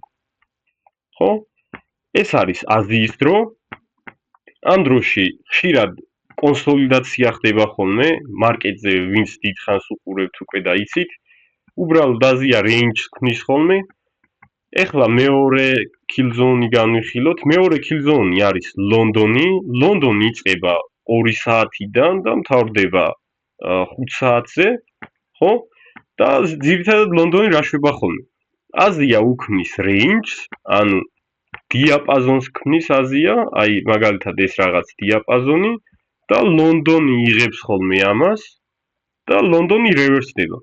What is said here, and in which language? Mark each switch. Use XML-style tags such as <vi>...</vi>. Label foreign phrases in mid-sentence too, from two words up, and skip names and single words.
<ka>ხო? ეს არის აზიის დრო. ამ დროში ხშირად კონსოლიდაცია ხდება ხოლმე, მარკეტზე ვინც დიდხანს უყურებთ უკვე და იცით, უბრალოდ აზია range-ს ქმნის ხოლმე. ეხლა მეორე</ka> <en>kill zone-ი</en> <ka>განვიხილოთ. მეორე</ka> <en>kill zone-ი</en> <ka>არის ლონდონი. ლონდონი იწყება 2 საათიდან და მთავრდება 5 საათზე, ხო? და ძირითადად ლონდონი რა შვება ხოლმე. აზია უქმნის range-ს, ანუ დიაპაზონს ქმნის აზია, აი მაგალითად ეს რაღაც დიაპაზონი და ლონდონი იღებს ხოლმე ამას და ლონდონი რევერსდება.</ka>